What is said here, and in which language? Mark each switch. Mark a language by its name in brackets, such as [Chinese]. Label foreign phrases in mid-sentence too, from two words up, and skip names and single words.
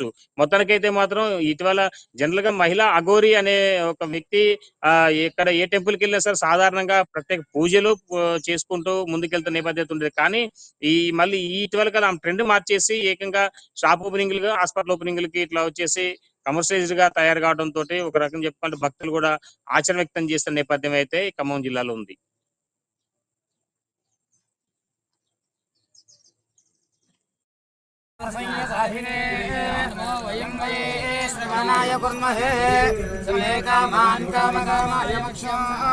[Telugu] మొత్తానికైతే మాత్రం ఇటీవల జనరల్ గా మహిళా అఘోరి అనే ఒక వ్యక్తి ఎక్కడ ఏ టెంపుల్ కి వెళ్ళినా సరే సాధారణంగా ప్రత్యేక పూజలు చేసుకుంటూ ముందుకెళ్తున్న నేపథ్యం ఉండేది. కానీ మళ్ళీ ఈ ఇటీవల కదా ఆమె ట్రెండ్ మార్చేసి ఏకంగా షాప్ ఓపెనింగ్లుగా హాస్పిటల్ ఓపెనింగ్లకి ఇట్లా వచ్చేసి కమర్షియలైజ్డ్ గా తయారు కావడం తోటి ఒక రకం చెప్పుకుంటే భక్తులు కూడా ఆశ్చర్యం వ్యక్తం చేస్తున్న నేపథ్యం అయితే ఖమ్మం జిల్లాలో ఉంది. [Sanskrit] नमो वयं वये श्रवणाय कुर्महे समे कामान् कामकामाय मोक्षं